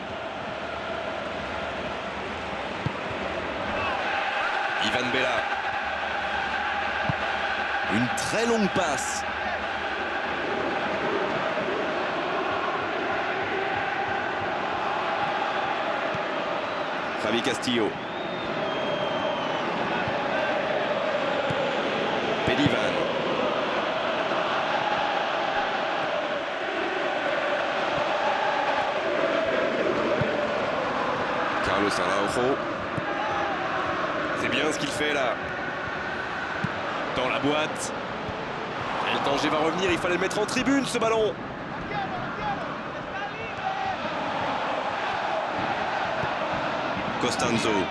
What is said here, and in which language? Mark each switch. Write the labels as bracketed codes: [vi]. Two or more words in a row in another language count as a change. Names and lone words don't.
[fr] Ivan Bella. Une très longue passe. Javi Castillo. Pelivan. Carlos Araujo. C'est bien ce qu'il fait là. Dans la boîte. Et le danger va revenir, il fallait le mettre en tribune ce ballon. Costanzo.